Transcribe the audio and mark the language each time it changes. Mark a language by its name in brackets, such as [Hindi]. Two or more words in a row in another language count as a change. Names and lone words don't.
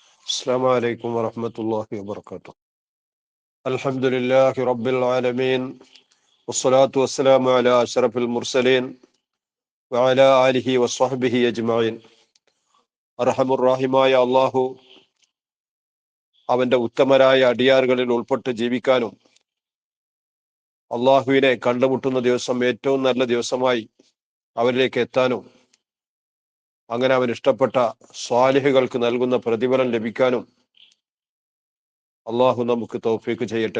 [Arabic] السلام عليكم ورحمة الله وبركاته. الحمد لله رب العالمين والصلاة والسلام على أشرف المرسلين وعلى آله وصحبه أجمعين. [Malayalam] അർഹമുർ റഹീമായ അള്ളാഹു അവന്റെ ഉത്തമരായ അടിയാറുകളിൽ ഉൾപ്പെട്ട് ജീവിക്കാനും അള്ളാഹുവിനെ കണ്ടുമുട്ടുന്ന ദിവസം ഏറ്റവും നല്ല ദിവസമായി അവരിലേക്ക് എത്താനും അങ്ങനെ അവൻ ഇഷ്ടപ്പെട്ട സ്വാലിഹുകൾക്ക് നൽകുന്ന പ്രതിഫലം ലഭിക്കാനും അള്ളാഹു നമുക്ക് തൗഫീക്ക് ചെയ്യട്ടെ.